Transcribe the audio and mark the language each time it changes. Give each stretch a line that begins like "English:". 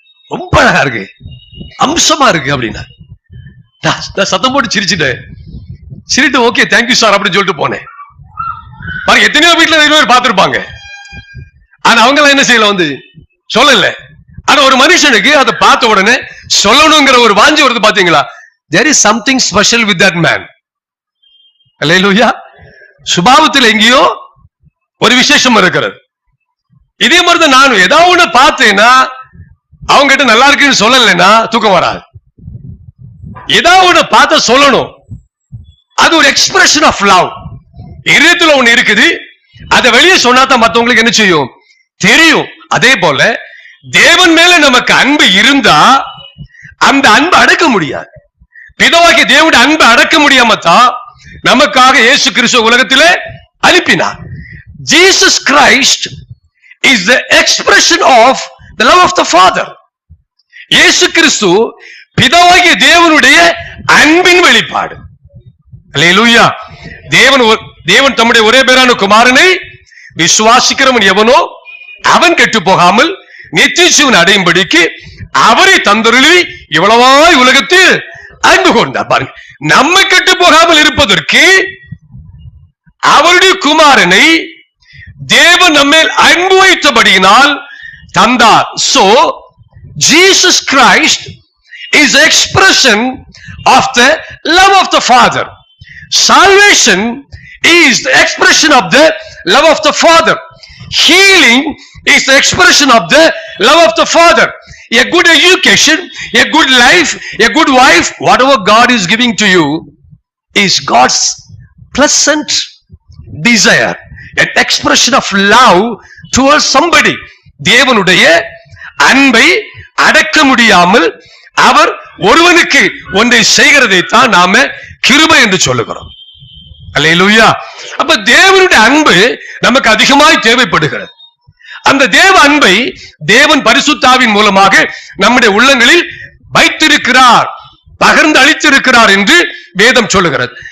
Tamil: ரொம்ப அழகா இருக்கு, அம்சமா இருக்கு அப்படின்னார். நான் சத்தம் போட்டு சிரிச்சுட்டேன். சிரிட்டு ஓகே தேங்க்யூ சார் அப்படின்னு சொல்லிட்டு போனேன். பாருங்க, எத்தனையோ வீட்டுல 2 பேர் பார்த்திருப்பாங்க. ஆனா அவங்க எல்லாம் என்ன செய்யல, வந்து சொல்லல. ஆனா ஒரு மனுஷனுக்கு அதை பார்த்த உடனே சொல்லணுங்கிற ஒரு வாஞ்சி வருது பாத்தீங்களா?
English: there is something special with that man.
Tamil: அல்லேலூயா. சுபாவத்தில் எங்கேயோ ஒரு விசேஷம் இருக்கிறது. இதே மாதிரிதான் நானும் ஏதாவது ஒண்ணு பார்த்தேன்னா அவங்க கிட்ட நல்லா இருக்குன்னு சொல்லலைன்னா தூக்கம் வராது. ஏதாவது ஒண்ணு பார்த்த சொல்லணும். அது ஒரு
English: Expression of love.
Tamil: இதயத்துல ஒண்ணு இருக்குது, அதை வெளியே சொன்னாதான் மத்தவங்களுக்கு என்ன செய்யும்? தெரியும். அதே போல தேவன் மேல நமக்கு அன்பு இருந்தா அந்த அன்பு அடக்க முடியாது. பிதாவாகிய தேவனுடைய அன்பு அடக்க முடியாம தான் நமக்காக இயேசு கிறிஸ்து உலகத்திலே அனுப்பினார்.
English: Jesus Christ is the expression of the love of the Father.
Tamil: இயேசு கிறிஸ்து பிதாவாகிய தேவனுடைய அன்பின் வெளிப்பாடு. அல்லேலூயா. தேவன் தம்முடைய ஒரே பேரான குமாரனை விசுவாசிக்கிறவன் எவனோ அவன் கெட்டு போகாமல் நித்திய ஜீவன் அடையும்படிக்கு அவரை தந்தருளி இவ்வளவாய் உலகத்தில் அன்பு கொண்டார். பாருங்க, நம்ம கெட்டு போகாமல் இருப்பதற்கு அவருடைய குமாரனை தேவன் நம்மேல் அன்பு வைத்தபடியினால் தந்தார்.
English: So Jesus Christ is the expression of the love of the Father. Salvation is the expression of the love of the Father. Healing is the expression of the love of the Father. A good education, a good life, a good wife, whatever God is giving to you is God's pleasant desire, an expression of love towards somebody.
Tamil: தேவனுடைய அன்பை அடக்க முடியாமல் அவர் ஒருவனுக்கு ஒன்றை செய்கிறதை தான் நாம கிருபை என்று சொல்லுகிறோம். அல்லேலூயா. அப்ப தேவனுடைய அன்பு நமக்கு அதிகமாய் தேவைப்படுகிறது. அந்த தேவ அன்பை தேவன் பரிசுத்தாவின் மூலமாக நம்முடைய உள்ளங்களில் வைத்திருக்கிறார், பகிர்ந்து அளித்திருக்கிறார் என்று வேதம் சொல்லுகிறது.